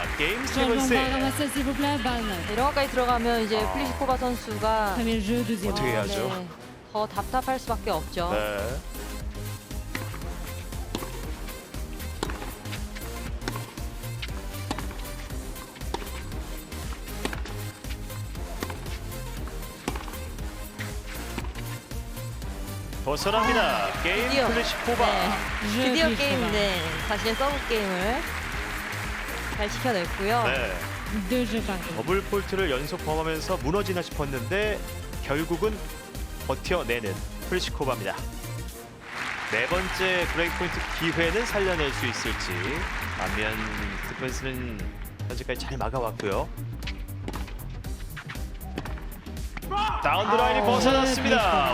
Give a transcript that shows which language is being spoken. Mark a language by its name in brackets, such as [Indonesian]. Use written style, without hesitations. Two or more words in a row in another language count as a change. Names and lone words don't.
[Korean] 게임 [French] Changement [Korean] 스티븐스. [French] de balle, ramassez s'il vous plaît, balle. [Korean] 이런 것까지 들어가면 이제 플리시코바 선수가 [French] Premier jeu, deuxième. [Korean] 어떻게 해야죠? 네, 더 답답할 수밖에 없죠. 네. 벗어납니다. 게임 드디어. 플리시코바. 네, [French] Je [Korean] 드디어 Pliskova. 게임, 네, 자신의 서브 게임을 잘 지켜냈고요. 네. [French] Deux jeux parfaits. [Korean] 더블 폴트를 연속 범하면서 무너지나 싶었는데 결국은 버텨내는 플리시코바입니다. 네 번째 브레이크 포인트 기회는 살려낼 수 있을지. 반면 스티븐스는 현재까지 잘 막아왔고요. 다운드 라인이 벗어났습니다.